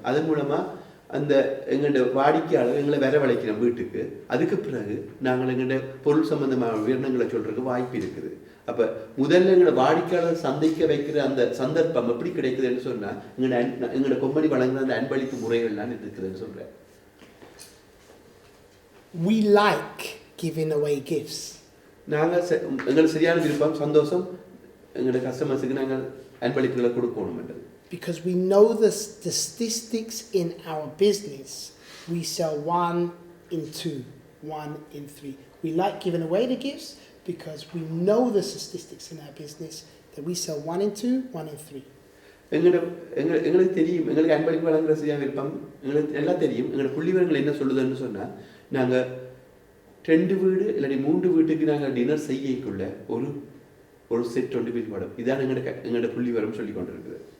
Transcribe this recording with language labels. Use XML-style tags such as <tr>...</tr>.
<ta>அதன் மூலமாக அந்த எங்களோட வாடிக்கையாளர் எங்களை வரவழைக்கிறோம் வீட்டுக்கு. அதுக்கு பிறகு நாங்கள் எங்களோட பொருள் சம்பந்தமான விவரணங்களை சொல்றதுக்கு வாய்ப்பு இருக்குது. அப்போ முதல்ல எங்களோட வாடிக்கையாளர் சந்தைக்க வைக்கிற அந்த சந்தர்ப்பம் எப்படி கிடைக்குதுன்னு சொன்னால் எங்களோட கம்பெனி வழங்குற அந்த அன்பளிப்பு முறைகள்லாம் இருக்குதுன்னு சொல்கிறேன்.</ta> <en>We like giving away gifts.</en> <ta>நாங்கள் எங்களுக்கு சரியான விருப்பம், சந்தோஷம் எங்களோட கஸ்டமர்ஸுக்கு நாங்கள் அன்பளிப்புகளை கொடுக்கணும்ன்றது.</ta> <en>Because we know the statistics in our business. We sell 1 in 2, 1 in 3. We like giving away the gifts because we know the statistics in our business that we sell 1 in 2, 1 in 3.</en> <ta>எங்களுக்கு தெரியும், எங்களுக்கு அன்பளிப்பு வழங்குற சரியான விருப்பம் எங்களுக்கு எல்லாம் தெரியும். எங்களோட புள்ளிவரங்கள் என்ன சொல்லுதுன்னு சொன்னால் நாங்கள் 2 வீடு இல்லாட்டி 3 வீட்டுக்கு நாங்கள் டின்னர் செய்யக்குள்ள ஒரு செட் 20 பேர் படம். இதான் எங்களோட புள்ளிவரம் சொல்லி கொண்டிருக்குது.</ta>